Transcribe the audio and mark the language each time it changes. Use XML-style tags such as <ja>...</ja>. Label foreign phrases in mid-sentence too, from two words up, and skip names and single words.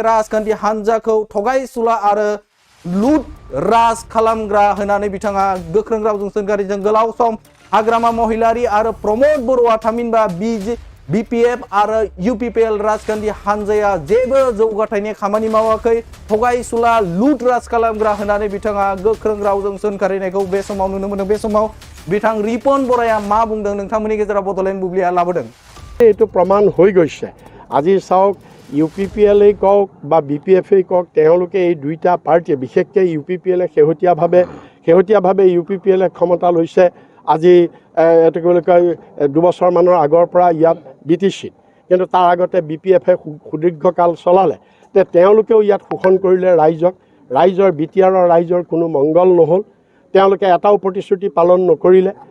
<brx>राजखान्थि हान्जाखौ थगायसुला आरो लुट राज खालामग्रा होननानै बिथाङा गोख्रों रावजों सोंखारिजों गोलाव सम हाग्रामा महिलारि आरो प्रमद बर'आ थामहिनबा बिपिएफ आरो इउपिपिएल राजखान्थि हान्जाया जेबो जौगाथायनि खामानि मावाखै थगायसुला लुट राज खालामग्रा होननानै बिथाङा गोख्रों रावजों सोंखारिनायखौ बे समाव नुनो मोनदों बे समाव बिथां रिपन बराया मा बुंदों नोंथांमोननि गेजेराव बड'लेण्ड बुब्लिया लाबोदों</brx> <as>এইটো প্ৰমাণ হৈ গৈছে আজি চাওক ইউপিপিএলেই কওক বা বিপিএফেই কওক তেওঁলোকে এই দুইটা পাৰ্টিয়ে বিশেষকৈ ইউপিপিএলে শেহতীয়াভাৱে ইউপিপিএলে ক্ষমতা লৈছে আজি এইটো কি বুলি কয় দুবছৰমানৰ আগৰ পৰা ইয়াত বিটিচিত কিন্তু তাৰ আগতে বিপিএফে সুদীৰ্ঘকাল চলালে তেওঁলোকেও ইয়াত শোষণ কৰিলে ৰাইজৰ বিটিআৰৰ ৰাইজৰ কোনো মংগল নহ'ল তেওঁলোকে এটাও প্ৰতিশ্ৰুতি পালন নকৰিলে</as>